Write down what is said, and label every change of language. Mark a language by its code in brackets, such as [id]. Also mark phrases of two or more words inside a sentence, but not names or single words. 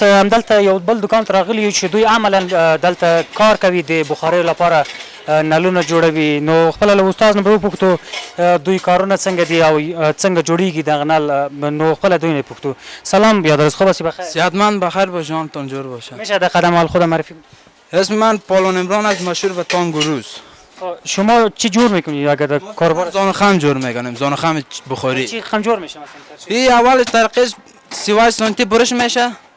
[ps] همدلته یو بل دکان ته راغلي یو چې دوی عملا دلته کار کوي د بخاریو لپاره نلونه جوړوي. نو خپله له استاد نه به وپوښتو دوی کارونه څنګه دي او څنګه جوړیږي دغه نل. نو خپله دوی نه پوښتو. [fa] سلام بیادرز، خوب هستی؟ بخیر. صحتمند بخیر باش، جانتان جور باشه. میشه در قدم حال خودم معرفی کنید؟ اسم من پالون عمران است، مشهور به تانگوروز. شما چی جور میکنید اگر در کاربار؟ زان خم جور میکنیم، زان خم بخاری. چی خم جور میشه مثلا؟ این اول طریقش 38 سانتی برش میشه.